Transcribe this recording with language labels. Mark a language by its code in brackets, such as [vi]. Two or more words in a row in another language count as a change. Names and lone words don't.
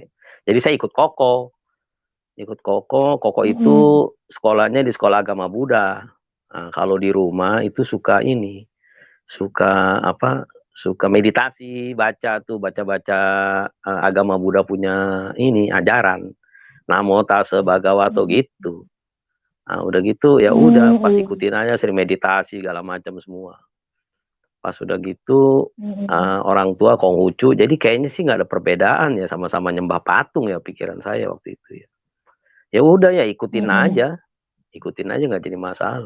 [id] Jadi saya ikut Koko. Koko itu sekolahnya di sekolah agama Buddha. Nah, kalau di rumah itu suka meditasi, baca agama Buddha punya ajaran. [pi] Namo tassa bhagavato [id] gitu. Nah, udah gitu ya udah pas ikutin aja, sering meditasi segala macam semua. Pas udah gitu orang tua Konghucu, jadi kayaknya sih nggak ada perbedaan ya, sama-sama nyembah patung ya pikiran saya waktu itu ya. Ya udah ya ikutin aja nggak jadi masalah.